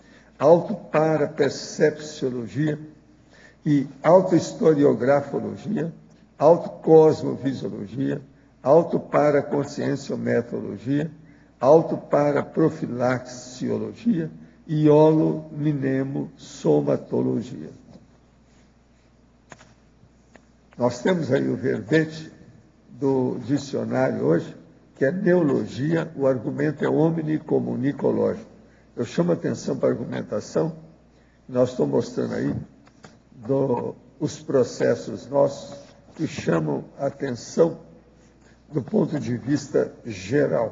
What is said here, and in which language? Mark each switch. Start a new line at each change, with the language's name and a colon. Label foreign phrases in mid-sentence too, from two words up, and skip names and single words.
Portuguese: autoparapercepciologia e autohistoriografologia, autocosmovisiologia, autoparaconscienciometrologia, autoparaprofilaxiologia e holominemosomatologia. Nós temos aí o verbete do dicionário hoje, que é neologia, o argumento é omnicomunicológico. Eu chamo a atenção para a argumentação, nós estamos mostrando aí os processos nossos que chamam a atenção do ponto de vista geral.